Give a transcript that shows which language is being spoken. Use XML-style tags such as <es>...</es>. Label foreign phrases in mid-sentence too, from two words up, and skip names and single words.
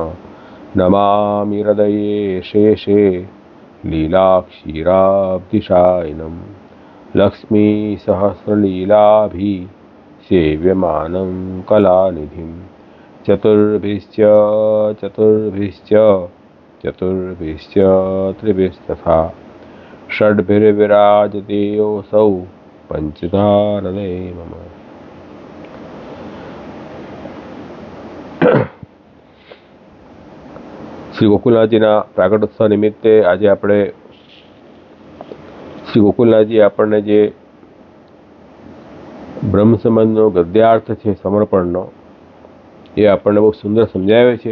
<sa>नमामि हृदये शेषे लीलाक्षीराब्धिशायिनं लक्ष्मीसहस्रलीलाभिसेव्यमानं कलानिधिं। चतुर्भिश्च त्रिभिस्तथा षड्भिर्विराजते योऽसौ पंचधारणे मम।</sa> <gu>શ્રી ગોકુલનાથજીના પ્રાગટ્યોત્સવ નિમિત્તે આજે આપણે શ્રી ગોકુલનાથજી આપણને જે બ્રહ્મ સંબંધનો ગદ્યાર્થ છે સમર્પણનો, એ આપણને બહુ સુંદર સમજાવે છે.</gu>